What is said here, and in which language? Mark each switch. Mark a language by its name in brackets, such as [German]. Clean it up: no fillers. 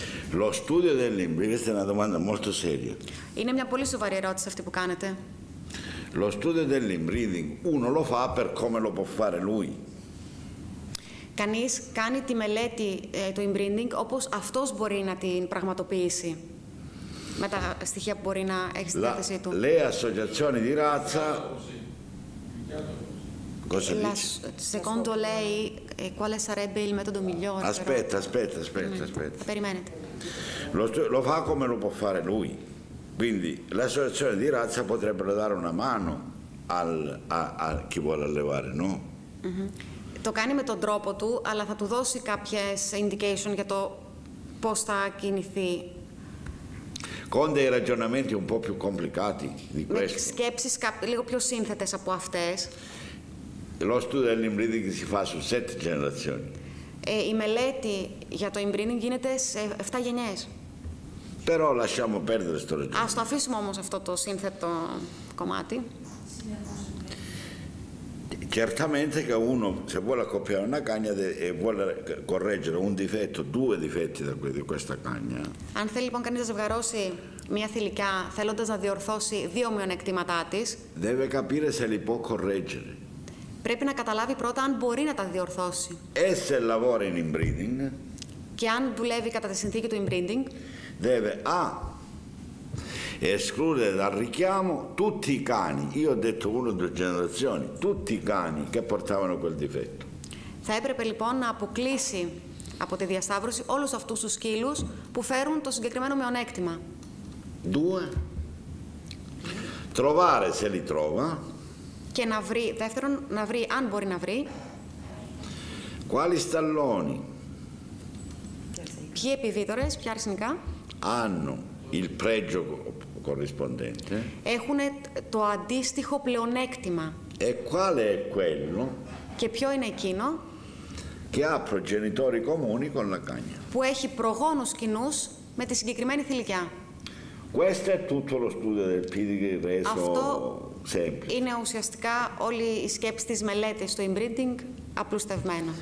[Italian] Lo studio dell'inbreeding, questa è una domanda molto seria. [Greek] Είναι μια πολύ σοβαρή ερώτηση αυτή που κάνετε. [Italian] Lo studio dell'inbreeding uno lo fa per come lo può fare lui. [Greek] Κανείς κάνει τη μελέτη του inbreeding όπως αυτός μπορεί να την πραγματοποιήσει με τα στοιχεία που μπορεί να έχει στη διάθεσή του. [Italian] Le associazioni di razza, cosa dice? Secondo lei quale sarebbe il metodo migliore? Aspetta. [Greek] Περιμένετε. [Italian] Lo fa come lo può fare lui. Quindi l'associazione di razza potrebbero dare una mano a chi vuole allevare, no? [Greek] Το κάνει με τον τρόπο του, αλλά θα του δώσει κάποιες indication για το πώς θα κινηθεί. [Italian] Con dei ragionamenti un po' più complicati di [Greek] Με [Italian] questo. [Greek] σκέψεις λίγο πιο σύνθετες από αυτές. [Italian] Lo studio dell'inbreeding si fa su 7 generazioni. [Greek] Η mελέτη για το inbreeding γίνεται σε 7 γενιές. [Italian] Però lasciamo perdere sto ragionamento. [Greek] Ας το αφήσουμε όμως αυτό το σύνθετο κομμάτι. [Italian] Certamente che uno, se vuole accoppiare una cagna e vuole correggere un difetto, 2 difetti di questa cagna. [Greek] Αν θέλει λοιπόν κανείς να ζευγαρώσει μια θηλυκιά θέλοντας να διορθώσει 2 μειονεκτήματά της, [Italian] Deve capire se li può correggere. [Greek] πρέπει να καταλάβει πρώτα αν μπορεί να τα διορθώσει. [Italian] E se lavora in inbreeding, [Greek] Και αν δουλεύει κατά τη συνθήκη του inbreeding, [Italian] deve escludere dal richiamo tutti i cani, io ho detto 1 o 2 generazioni, tutti i cani che portavano quel difetto. [Greek] θα έπρεπε λοιπόν να αποκλείσει από τη διασταύρωση όλους αυτούς τους σκύλους που φέρουν το συγκεκριμένο μειονέκτημα. [Italian] 2, trovare se li trova. [Greek] Και να βρει, δεύτερον, να βρει, αν μπορεί να βρει, [Italian] Quali stalloni [Greek] ποιοι επιδίδωρες, ποια αρσενικά, [Italian] hanno il pregio corrispondente [Greek] έχουν το αντίστοιχο πλεονέκτημα. [Italian] e quale è quello [Greek] Και ποιο είναι εκείνο [Italian] che ha progenitori comuni con la cagna. [Greek] που έχει προγόνους κοινούς με τη συγκεκριμένη θηλυκιά. [Italian] Questo è tutto lo studio del pedigree reso [Greek] Αυτό [Italian] semplice. [Greek] είναι ουσιαστικά όλη η σκέψη της μελέτης στο inbreeding απλουστευμένα.